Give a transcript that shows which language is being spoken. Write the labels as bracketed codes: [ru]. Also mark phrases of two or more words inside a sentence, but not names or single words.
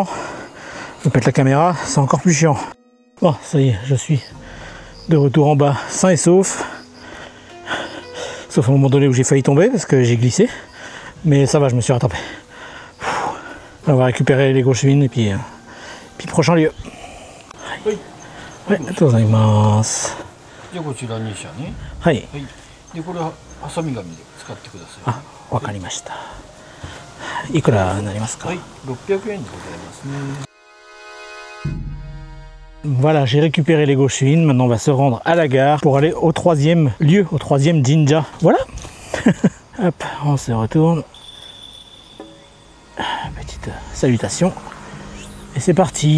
[fr] Je me pète la caméra, c'est encore plus chiant. Bon, ça y est, je suis de retour en bas, sain et sauf. Sauf à un moment donné où j'ai failli tomber parce que j'ai glissé. Mais ça va, je me suis rattrapé. On va récupérer les Go-Shwin et puis prochain lieu. Oui. Ouais, à tous les ます. [ja] じゃあこちら2社ね。はい。はい。でこれはハサミ紙で使ってください。あ、わかりました。いくらになりますか？はい、600円でございますね。 [fr] Voilà, j'ai récupéré les Go-Shwin. Maintenant, on va se rendre à la gare pour aller au troisième lieu, au troisième jinja. Voilà. Hop, on se retourne. Petite salutation. Et c'est parti.